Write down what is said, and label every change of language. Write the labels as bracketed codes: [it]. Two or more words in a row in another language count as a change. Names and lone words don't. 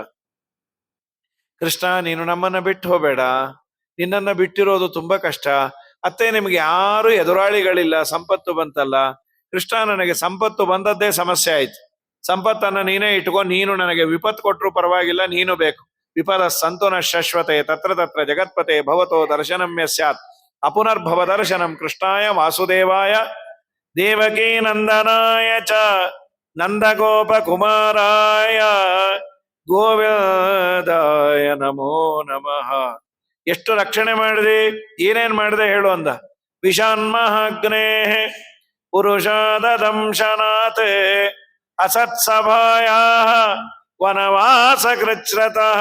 [kn] ಕೃಷ್ಣ, ನೀನು ನಮ್ಮನ್ನ ಬಿಟ್ಟು ಹೋಗಬೇಡ, ನಿನ್ನನ್ನ ಬಿಟ್ಟಿರೋದು ತುಂಬಾ ಕಷ್ಟ. ಅತ್ತೆ, ನಿಮ್ಗೆ ಯಾರು ಎದುರಾಳಿಗಳಿಲ್ಲ, ಸಂಪತ್ತು ಬಂತಲ್ಲ. ಕೃಷ್ಣ, ನನಗೆ ಸಂಪತ್ತು ಬಂದದ್ದೇ ಸಮಸ್ಯೆ ಆಯ್ತು. ಸಂಪತ್ತನ್ನ ನೀನೇ ಇಟ್ಕೊ, ನೀನು ನನಗೆ ವಿಪತ್ತು ಕೊಟ್ಟರು ಪರವಾಗಿಲ್ಲ, ನೀನು ಬೇಕು. [sa] ವಿಪದ ಸಂತುನ ಶಾಶ್ವತೆ ತತ್ರ ತತ್ರ ಜಗತ್ಪತೆ ಭವತೋ ದರ್ಶನಮ್ಯ ಸ್ಯಾತ್ ಅಪುನರ್ಭವ ದರ್ಶನಂ ಕೃಷ್ಣಾಯ ವಾಸುದೇವಾಯ ದೇವಕೀ ನಂದನಾಯ ಚ ನಂದಗೋಪ ಕುಮಾರಾಯ ಗೋವಿಂದಾಯ ನಮೋ ನಮಃ. [kn] ಎಷ್ಟು ರಕ್ಷಣೆ ಮಾಡಿದೆ, ಏನೇನ್ ಮಾಡಿದೆ ಹೇಳು ಅಂದ. [sa] ವಿಷಾನ್ಮಹಾಗ್ನೇ ಪುರುಷಾದ ದಂಶನಾಥ್ ಅಸತ್ಸಭಾಯ ವನವಾಸ ಕೃಚ್ರತಃ.